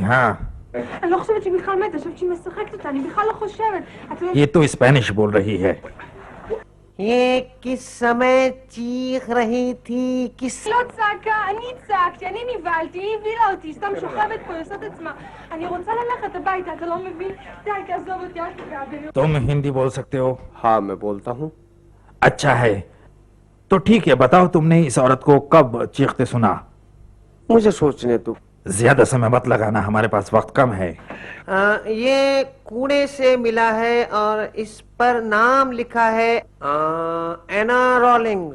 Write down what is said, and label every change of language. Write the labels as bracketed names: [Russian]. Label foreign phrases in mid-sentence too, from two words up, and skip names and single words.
[Hindi] हाँ, [Hebrew] אני לא חושבת שהיא בכלל מתה, חושבת שהיא משחקת אותה, אני בכלל לא חושבת. את יודעת, [Hindi] ये तो स्पेनिश बोल रही है। ये किस समय चीख रही थी? किस [Hebrew] לא צעקה, אני צעקתי, אני נבהלתי, היא הבילה אותי, סתם שוכבת פה, עושה את עצמה. אני רוצה ללכת הביתה, אתה לא מבין? די, תעזוב אותי, אל תפגע בי. [Hindi] तुम हिंदी बोल सकते हो? हाँ, मैं बोलता हूँ। अच्छा है, तो ठीक है, बताओ तुमने इस औरत को कब चीखते सुना? मुझे सोचने दो। ज्यादा समय मत लगाना, हमारे पास वक्त कम है। ये कूड़े से मिला है और इस पर नाम लिखा है एना रॉलिंग्स।